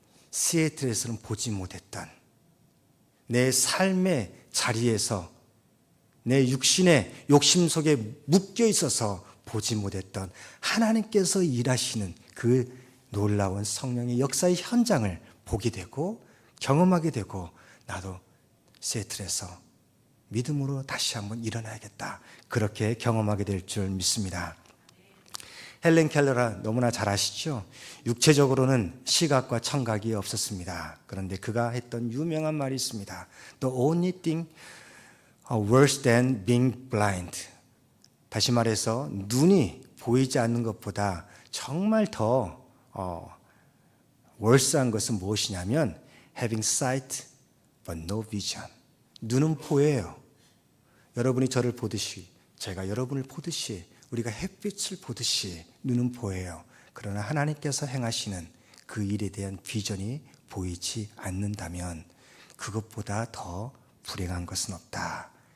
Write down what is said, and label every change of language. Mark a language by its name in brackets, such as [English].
[Korean] 시애틀에서는 보지 못했던 내 삶의 자리에서 내 육신의 욕심 속에 묶여 있어서 보지 못했던 하나님께서 일하시는 그 놀라운 성령의 역사의 현장을 보게 되고 경험하게 되고 나도 시애틀에서 믿음으로 다시 한번 일어나야겠다. 그렇게 경험하게 될 줄 믿습니다. 헬렌 켈러가 너무나 잘 아시죠? 육체적으로는 시각과 청각이 없었습니다. 그런데 그가 했던 유명한 말이 있습니다. [English] The only thing worse than being blind. [Korean] 다시 말해서 눈이 보이지 않는 것보다 정말 더 월스한 것은 무엇이냐면 [English] having sight but no vision. [Korean] 눈은 보여요. 여러분이 저를 보듯이, 제가 여러분을 보듯이, 우리가 햇빛을 보듯이 눈은 보여요. 그러나 하나님께서 행하시는 그 일에 대한 비전이 보이지 않는다면 그것보다 더 불행한 것은 없다.